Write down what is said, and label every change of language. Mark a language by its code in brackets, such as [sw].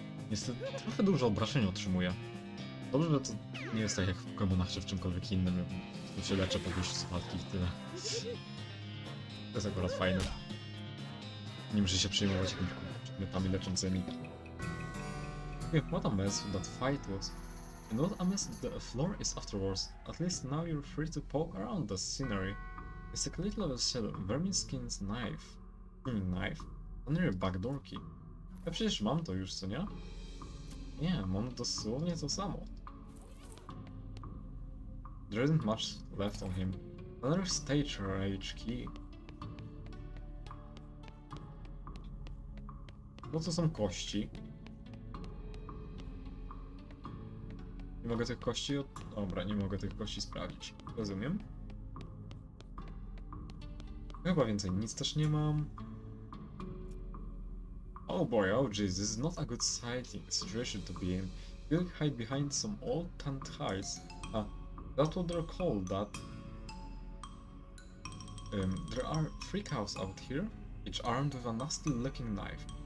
[pl] Niestety trochę dużo obrażeń otrzymuję. Dobrze, że to nie jest tak jak w Pokemonach czy w czymkolwiek innym. Tu się leczę po wyjściu z walki i tyle. To jest akurat fajne. Nie muszę się przejmować jakimiś przedmiotami leczącymi. [en] What a mess that fight was. And what a mess the floor is afterwards. At least now you're free to poke around the scenery. It's a little of a shell, Verminskin's knife. Knife? Under your back door key. [pl] Ja przecież mam to już, co nie? Nie, mam dosłownie to samo. [en] There isn't much left on him. Another stage rage key. [pl] No to są kości. Nie mogę tych kości Dobra, nie mogę tych kości sprawdzić. Rozumiem. Chyba więcej nic też nie mam. [en] Oh boy, oh jeez, this is not a good situation to be in. You'll hide behind some old tanned hides. That's what they're called, there are 3 cows out here, each armed with a nasty looking knife.